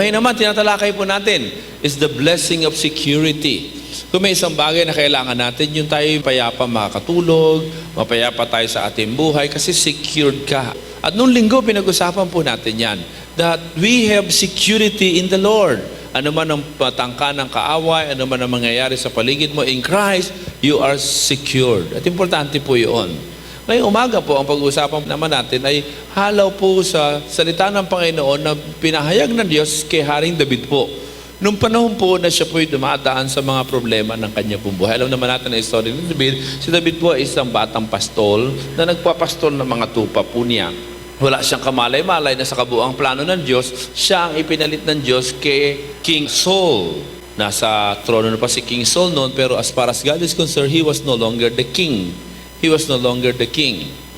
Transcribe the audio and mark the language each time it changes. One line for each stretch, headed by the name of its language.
Filipino: Ngayon naman, tinatalakay po natin
English: is the blessing of security.
Filipino: Kung may isang bagay na kailangan natin, yung tayo payapa makakatulog, mapayapa tayo sa ating buhay kasi secured ka. At nung linggo, pinag-usapan po natin yan,
English: that we have security in the Lord.
Filipino: Ano man ang patangka ng kaaway, ano man ang mangyayari sa paligid mo,
English: in Christ, you are secured.
Filipino: At importante po yun. Ngayong umaga po, ang pag-uusapan naman natin ay halaw po sa salita ng Panginoon na pinahayag ng Diyos kay Haring David po. Nung panahon po na siya po'y dumadaan sa mga problema ng kanya pong buhay. Alam naman natin ang story ni David. Si David po ay isang batang pastol na nagpapastol ng mga tupa po niya. Wala siyang kamalay-malay na sa kabuang plano ng Diyos, siya ang ipinalit ng Diyos kay King Saul. Nasa trono na pa si King Saul noon,
English: pero as far as God is concerned, he was no longer the king. He was no longer the king.